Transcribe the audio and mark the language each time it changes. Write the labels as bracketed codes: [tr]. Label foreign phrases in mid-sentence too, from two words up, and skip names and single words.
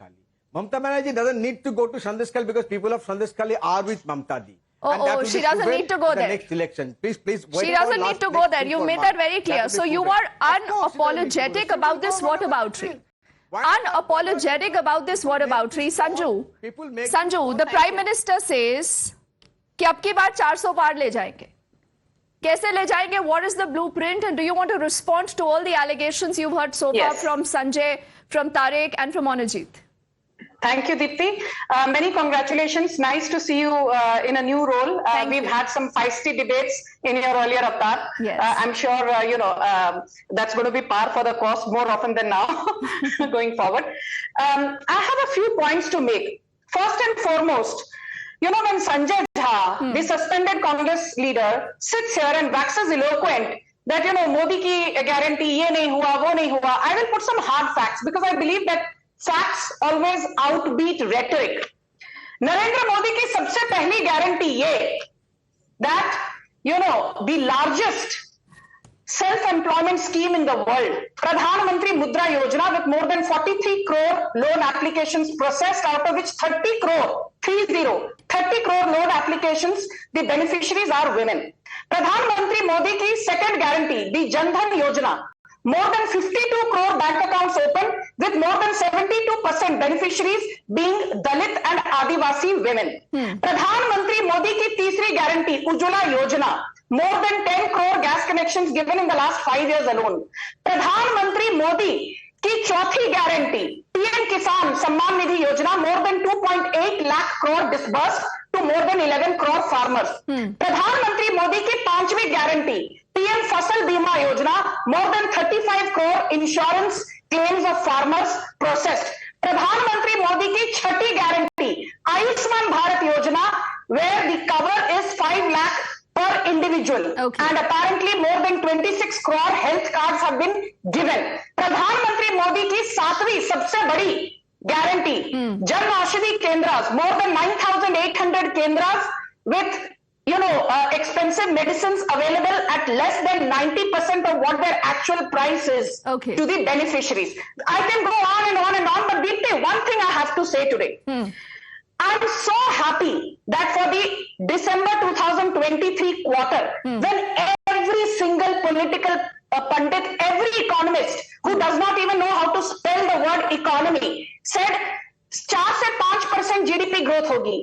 [en] Mamata Banerjee doesn't need to go to Sandesh Khali because people of Sandesh Khali are with Mamata Di. She doesn't need to go there. Next election. Please. She doesn't need to go there. You made that very clear. So you are unapologetic about this whataboutery. Unapologetic about this whataboutery. [hi] Sanju, [en] the Prime Minister says [hi] कि अब की बार 400 पार ले जाएंगे. कैसे ले जाएंगे? [en] What is the blueprint? And do you want to respond to all the allegations you've heard so far from Sanjay, from Tariq and from Anujit? Thank you, Deepti. Many congratulations. Nice to see you in a new role. We've had some feisty debates in your earlier avatar. Yes. I'm sure, that's going to be par for the course more often than now going forward. I have a few points to make. First and foremost, when Sanjay Jha, the suspended Congress leader, sits here and waxes eloquent that, [hi] मोदी की guarantee, ये नहीं हुआ, वो नहीं हुआ, [en] I will put some hard facts because I believe that facts always outbeat rhetoric. Narendra Modi [hi] ki sabse pehli guarantee ye [en] that, the largest self-employment scheme in the world, Pradhan Mantri Mudra Yojana, with more than 43 crore loan applications processed, out of which 30 crore loan applications, the beneficiaries are women. Pradhan Mantri Modi ki second guarantee, the Jan Dhan Yojana, more than 52 crore bank accounts open, with more than 72% beneficiaries being Dalit and Adivasi women. [hi] प्रधानमंत्री मोदी की तीसरी guarantee, उज्ज्वला योजना, [en] more than 10 crore gas connections given in the last 5 years alone. [hi] प्रधानमंत्री मोदी की चौथी guarantee, PM किसान सम्मान निधि योजना, [en] more than 2.8 lakh crore disbursed to more than 11 crore farmers. [hi] प्रधानमंत्री मोदी की पांचवीं guarantee, PM फसल बीमा योजना, [en] more than 35 crore insurance claims of farmers processed. [hi] प्रधानमंत्री मोदी की छठी guarantee, आयुष्मान भारत योजना, [en] where the cover is 5 lakh per individual, and apparently more than 26 crore health cards have been given. [hi] प्रधानमंत्री मोदी की सातवीं सबसे बड़ी guarantee, [en] Jan Aushadhi Kendras, more than 9,800 Kendras with expensive medicines available at less than 90% of what their actual price is to the beneficiaries. I can go on and on and on, but Deepti, one thing I have to say today. I'm so happy that for the December 2023 quarter, when every single political pundit, every economist who does not even know how to spell the word economy, said 4 से 5% GDP growth hogi.